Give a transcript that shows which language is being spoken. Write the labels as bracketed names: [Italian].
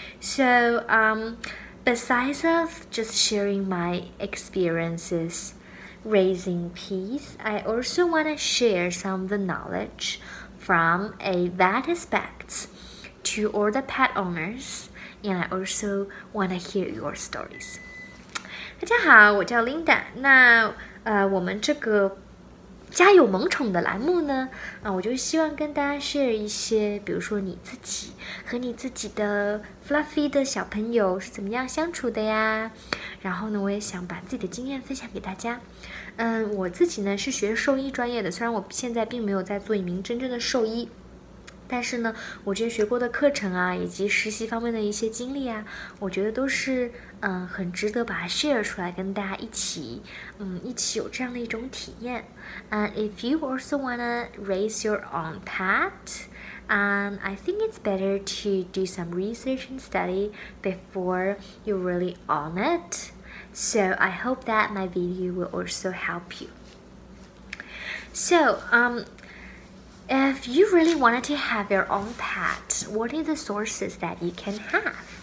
[English] So besides of just sharing my experiences raising peas, I also want to share some of the knowledge from a vet aspects to all the pet owners, and I also want to hear your stories. [Chinese] 大家好，我叫 Linda。那我们这个家有萌宠的栏目呢，我就希望跟大家 share 一些，比如说你自己和你自己的 fluffy 的小朋友是怎么样相处的呀。然后呢，我也想把自己的经验分享给大家。我自己呢是学兽医专业的，虽然我现在并没有在做一名真正的兽医。但是呢，我之前学过的课程啊，以及实习方面的一些经历啊，我觉得都是很值得把它 share 出来，跟大家一起有这样的一种体验。 [English] If you also wanna raise your own pet, I think it's better to do some research and study before you really own it. So I hope that my video will also help you. So if you really wanted to have your own pet, what are the sources that you can have?